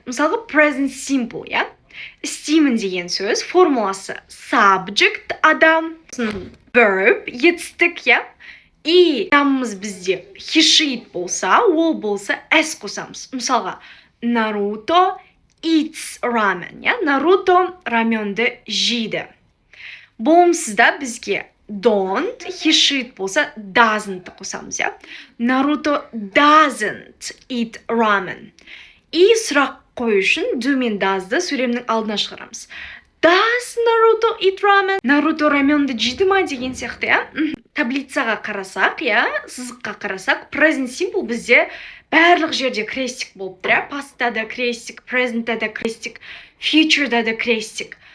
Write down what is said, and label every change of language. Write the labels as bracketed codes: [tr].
[kk] Мысалға, present simple, Істеймін деген сөз, формуласы subject адам, verb етістік, И адамымыз бізде he she болса, ол болса s қосамыз. Мысалға, [en] Наруто eats ramen, [kk] Наруто раменді жейді. Болымсызда бізге don't, he she болса doesn't қосамыз, [en] Наруто doesn't eat ramen. [kk] И сұрақ қою үшін do мен does'ды сөйлемнің алдына шығарамыз. [en] Does Naruto eat ramen? [kk] Наруто раменді жейді ма деген сияқты, Таблицаға қарасақ, сызыққа қарасақ, present simple бізде барлық жерде крестик болып тұр, Past'та да крестик, present'та да крестик, future'да да крестик.